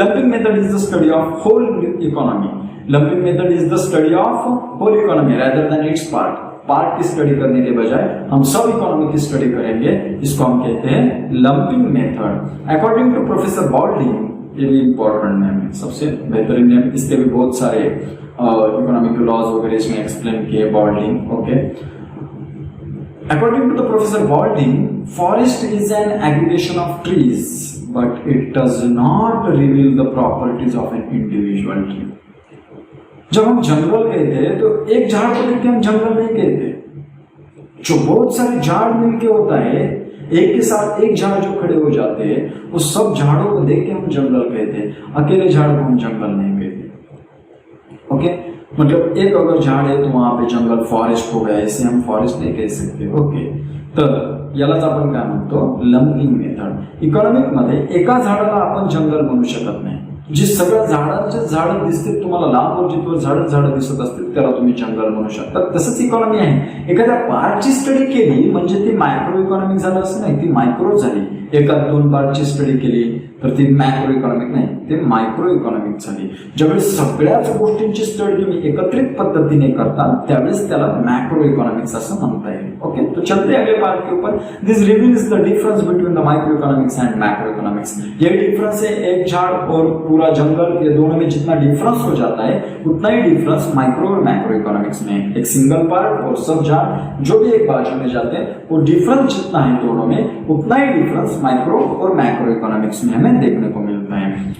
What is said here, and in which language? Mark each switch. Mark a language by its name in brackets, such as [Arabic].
[English] lumping method is the study of whole economy, lumping method is the study of whole economy rather than its part [Hindi] की study करने के बजाय हम सब economy की study करेंगे, इसको हम कहते हैं lumping method. According to professor बॉल्डिंग, ये भी इंपॉर्टेंट नेम है, सबसे बेहतरीन नेम, इसके भी बहुत सारे इकोनॉमिक लॉज वगैरह इसमें एक्सप्लेन किए बॉल्डिंग। [English] Okay, according to the professor Balding, forest is an aggregation of trees but it does not reveal the properties of an individual tree. [Hindi] जब हम जंगल कहते हैं तो एक झाड़ को देख के हम जंगल नहीं कहते, जो बहुत सारे झाड़ मिलके होता है, एक के साथ एक झाड़ जो खड़े हो जाते हैं, उस सब झाड़ों को देख के हम जंगल कहते हैं, अकेले झाड़ को हम जंगल नहीं कहते। ओके, मतलब एक अगर झाड [Marathi] आहे [Hindi] तो वहां पे जंगल फॉरेस्ट हो गया, इसे हम फॉरेस्ट नहीं कह सकते। [Marathi] ओके, तर यालाच आपण काय म्हणतो, लंपिंग मेथड। इकॉनॉमिक मध्ये एका झाडाला आपण जंगल म्हणू शकत नाही, जे सगळ्या झाडांचे झाड दिसतील तुम्हाला लांब वर जिथवर झाड दिसत असतील त्याला तुम्ही जंगल म्हणू शकता। तसंच इकॉनॉमी आहे, एखाद्या पार्टची स्टडी केली म्हणजे ती मायक्रो इकॉनॉमिक झालं असं नाही, ती मायक्रो झाली। एका दोन पार्टची स्टडी केली तर ती मॅक्रो इकॉनॉमिक नाही, ते मायक्रो इकॉनॉमिक झाली। ज्यावेळेस सगळ्याच गोष्टींची स्टडी तुम्ही एकत्रित पद्धतीने करता त्यावेळेस त्याला मॅक्रो इकॉनॉमिक्स असं म्हणता येईल। [Hindi] ओके, तो चलते अगले पार्ट के ऊपर। [English] This reveals the difference between the micro economics and macro economics. [Hindi] ये डिफरेंस है, एक झाड़ और पूरा जंगल, ये दोनों में जितना डिफरेंस हो जाता है उतना ही डिफरेंस माइक्रो और मैक्रो इकोनॉमिक्स में। एक सिंगल पार्ट और सब झाड़ जो भी एक बाजू में जाते हैं, वो डिफरेंस जितना है दोनों में उतना ही डिफरेंस माइक्रो और मैक्रो इकोनॉमिक्स में हमें देखने को मिलता है।